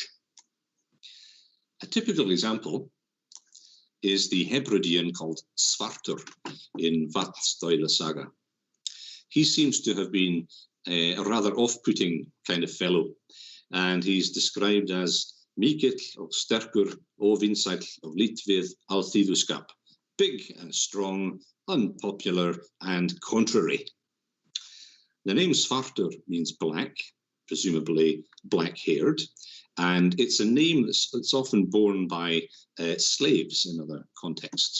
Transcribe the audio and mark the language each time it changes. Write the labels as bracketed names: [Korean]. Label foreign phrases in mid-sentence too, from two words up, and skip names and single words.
[English] A typical example is the Hebridean called Svartur in Vatnsdæla saga. He seems to have been a rather off-putting kind of fellow, and he's described as [Icelandic] mikill og sterkur og vinsæll og lít við alþýðuskap, [English] big and strong, unpopular and contrary. The name Svartur means black, presumably black-haired, and it's a name that's often borne by slaves in other contexts.